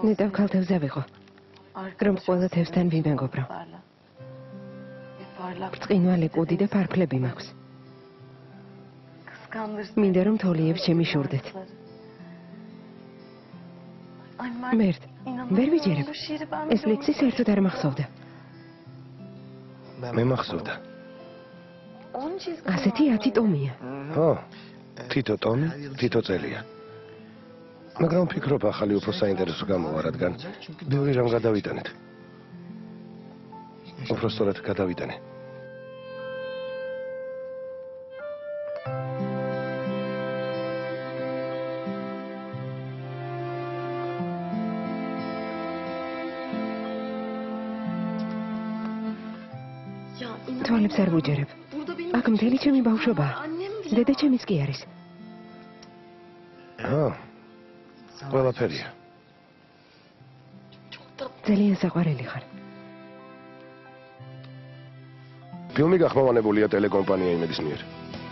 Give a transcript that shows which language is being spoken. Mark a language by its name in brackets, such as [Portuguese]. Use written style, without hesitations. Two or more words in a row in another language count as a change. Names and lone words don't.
[Georgian] ნეტავ ქალთევზე ვიყო რომ ყველა თევსთან ვიმეგობრო ბრწყინვალე კუდი და ფარფლები მაქვს [Turkish] Kıskandırsın. [Georgian] მინდა რომ თოლიებს შემიშურდეთ [Turkish] Ay [Georgian] მერტ ვერ ვიჯერებ [Turkish] Bu şiiri ben [Georgian] ეს ლექსი საერთოდ არ მახსოვდა მე მახსოვდა. [Turkish] Onun çizgisi [Georgian] ასეთი 10 ტომია ხო, თითო ტომი, თითო წელია. მაგრამ ვფიქრობ ახალი უფრო საინტერესო გამოვა, რადგან ბევრი რამ გადავიტანეთ. უფრო სწორად გადავიტანე. [Turkish] Ya inan. [Georgian] თვალებს არ ვუჯერებ [Turkish] Burada benim [Georgian] აქ მთელი ჩემი ბავშვობაა [Turkish] annem bile [Georgian] დედა ჩემიც კი არის ხო, ყველაფერია. [Turkish] çok tatlı. [Georgian] ძალიან საყვარელი ხარ ფილმი გახმოვანებულია ტელეკომპანია იმედის მიერ.